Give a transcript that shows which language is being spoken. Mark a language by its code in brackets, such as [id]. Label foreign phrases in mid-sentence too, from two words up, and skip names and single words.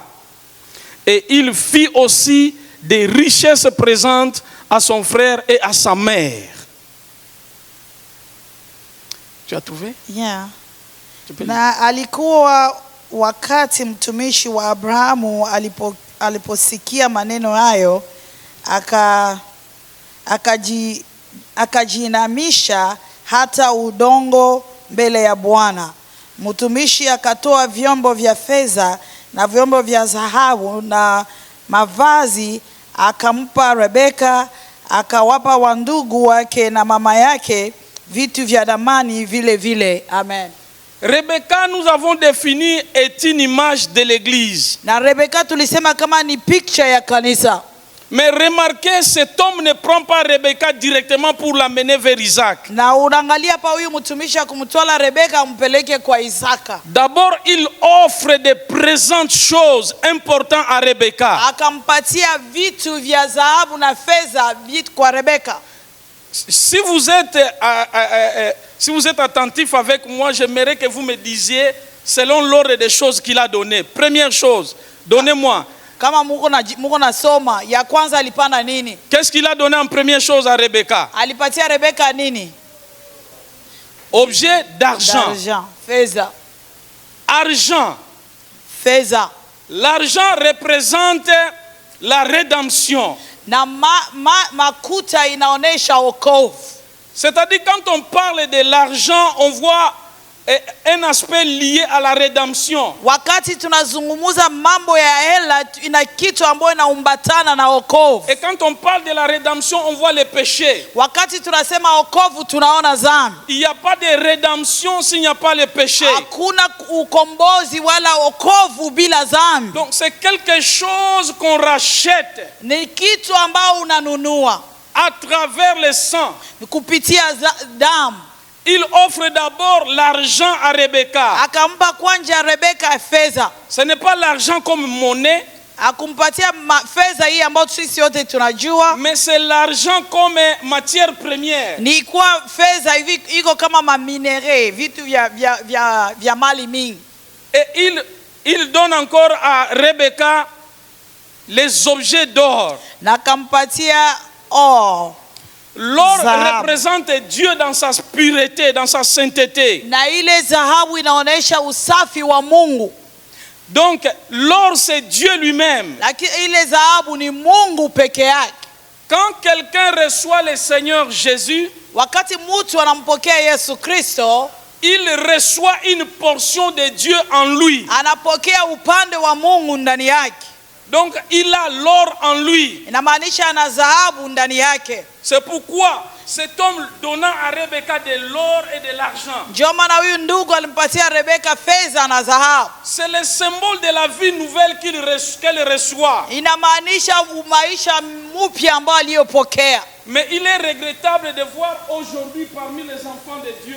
[fr] Et il fit aussi des richesses présentes à son frère et à sa mère. Tu as trouvé? Yeah. [sw] Na alikuwa wakati mtumishi wa Abrahamu aliposikia maneno hayo, akajiinamisha hata udongo mbele ya Bwana. Mtumishi akatoa vyombo vya fedha na vyombo vya dhahabu na mavazi akampa Rebeka, akawapa wandugu wake na mama yake vitu vya damani vile vile. Amen. [fr] Rebecca, nous avons défini, est une image de l'église. [sw] Na Rebeka tulisema kama ni picture ya kanisa. [fr] Mais remarquez, cet homme ne prend pas Rebecca directement pour l'amener vers Isaac. [sw] Na unaangalia hapa huyu mtumishi akumtoa Rebeka ampeleke kwa Isaka. [fr] D'abord, il offre des présentes choses importantes à Rebecca. [sw] Akampatia vitu vya dhahabu na fedha vitu kwa Rebeka. [fr] Si vous êtes attentif avec moi, j'aimerais que vous me disiez selon l'ordre des choses qu'il a donné. Première chose, donnez-moi. [sw] Kama muko na soma, ya kwanza alipana nini? [fr] Qu'est-ce qu'il a donné en première chose à Rebecca? [sw] Alipatia Rebeka nini? [fr] Objet d'argent. D'argent, fedha. Argent. [sw] Fedha. [fr] L'argent représente la rédemption. [sw] Na makuta inaonesha wokovu. [fr] C'est-à-dire quand on parle de l'argent, on voit un aspect lié à la rédemption. [sw] Wakati tunazungumuza mambo ya hela ina kitu ambayo inaumbatana na wokovu. [fr] Et quand on parle de la rédemption, on voit les péchés. [sw] Wakati tunasema wokovu tunaona dhambi. [fr] Il n'y a pas de rédemption s'il n'y a pas le péché. [sw] Hakuna ukombozi wala wokovu bila dhambi. [fr] Donc c'est quelque chose qu'on rachète. [sw] Ni kitu ambao unanunua [fr] à travers le sang. [sw] Kupitia damu. [fr] Il offre d'abord l'argent à Rebecca. [sw] Akampa kwanja Rebeka fedha. [fr] Ce n'est pas l'argent comme monnaie. [sw] Akumpatia fedha hii ambayo sisi wote tunajua. [fr] Mais c'est l'argent comme matière première. [sw] Ni kwa fedha hivi iko kama maminere, vitu vya mali mingi. [fr] Et il donne encore à Rebecca les objets d'or. [sw] Na kampatia or. [fr] L'or représente Dieu dans sa pureté, dans sa sainteté. [sw] Na ile dhahabu inaonesha usafi wa Mungu. [fr] Donc l'or c'est Dieu lui-même. [sw] Lakini ile dhahabu ni Mungu peke yake. [fr] Quand quelqu'un reçoit le Seigneur Jésus, [sw] wakati mtu anampokea Yesu Kristo, [fr] il reçoit une portion de Dieu en lui. [sw] Anapokea upande wa Mungu ndani yake. [fr] Donc il a l'or en lui. [sw] Inamaanisha ana dhahabu ndani yake. [fr] C'est pourquoi cet homme donnant à Rebecca de l'or et de l'argent. [sw] Ndio maana huyu ndugu alimpatia Rebeka fedha na dhahabu. [fr] C'est le symbole de la vie nouvelle qu'elle reçoit. [sw] Inamaanisha maisha mpya ambayo aliyopokea. [fr] Mais il est regrettable de voir aujourd'hui parmi les enfants de Dieu.